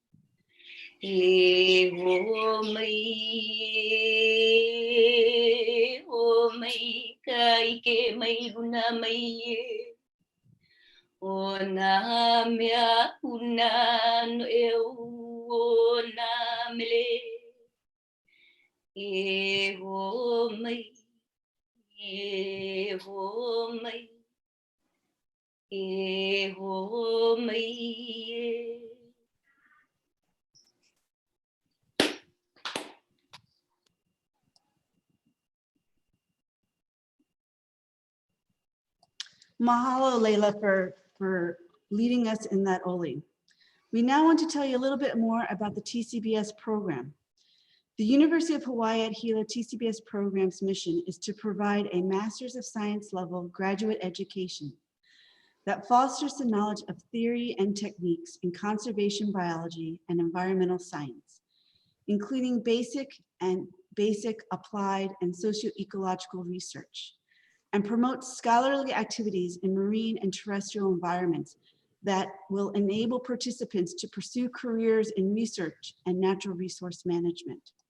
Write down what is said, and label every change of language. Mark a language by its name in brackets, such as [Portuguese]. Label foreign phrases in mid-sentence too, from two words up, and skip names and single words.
[Hawaiian] e ho mai kai ke mai luna mai e o na mea una no e o na mele e ho mai e ho mai e. [English] Mahalo, Leila, for leading us in that Oli. We now want to tell you a little bit more about the TCBS program. The University of Hawaii at Hilo TCBS program's mission is to provide a Master's of Science level graduate education that fosters the knowledge of theory and techniques in conservation biology and environmental science, including basic, applied, and socio-ecological research, and promotes scholarly activities in marine and terrestrial environments that will enable participants to pursue careers in research and natural resource management.